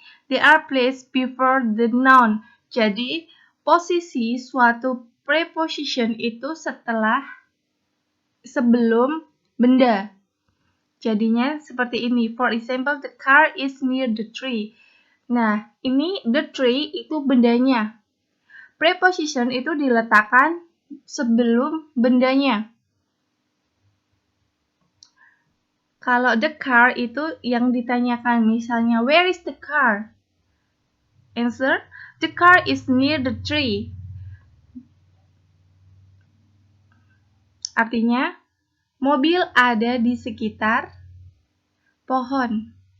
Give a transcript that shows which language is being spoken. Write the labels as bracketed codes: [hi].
[en] They are placed before the noun. [id] Jadi, posisi suatu preposition itu sebelum benda. Jadinya seperti ini. [en] For example, the car is near the tree. [id] Nah, ini the tree itu bendanya. Preposition itu diletakkan sebelum bendanya. Kalau the car itu yang ditanyakan, misalnya, [en] where is the car? Answer, the car is near the tree. [id] Artinya, mobil ada di sekitar pohon.